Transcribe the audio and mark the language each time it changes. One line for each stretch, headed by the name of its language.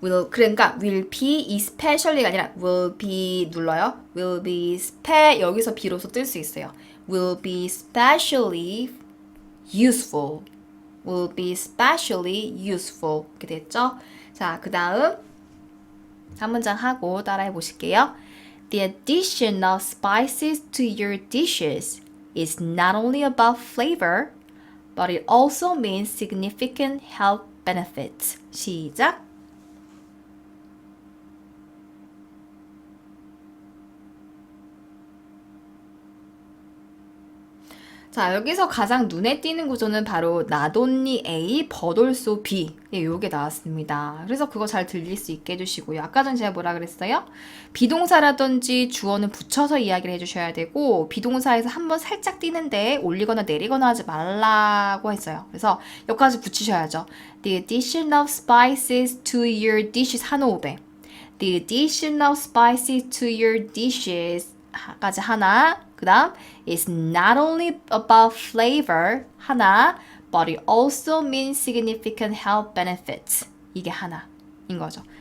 Korean: 그러니까
English: will be especially
Korean: 가 아니라 will be 눌러요. will be 여기서 비로소 뜰 수 있어요.
English: will be especially useful. will be especially useful.
Korean: 이렇게 됐죠? 자, 그 다음 한 문장 하고 따라해 보실게요.
English: The addition of spices to your dishes is not only about flavor, but it also means significant health benefits.
Korean: 시작! 자, 여기서 가장 눈에 띄는 구조는 바로
English: not only A, but also B.
Korean: 예, 요게 나왔습니다. 그래서 그거 잘 들릴 수 있게 해주시고요. 아까 전 제가 뭐라 그랬어요? 비동사라든지 주어는 붙여서 이야기를 해주셔야 되고 비동사에서 한번 살짝 띄는데 올리거나 내리거나 하지 말라고 했어요. 그래서 여기까지 붙이셔야죠.
English: The addition of spices to your dishes
Korean: 한 호흡에 The addition of spices to your dishes 까지 하나 그 다음
English: is not only about flavor
Korean: 하나
English: but it also means significant health benefits
Korean: 이게 하나인 거죠.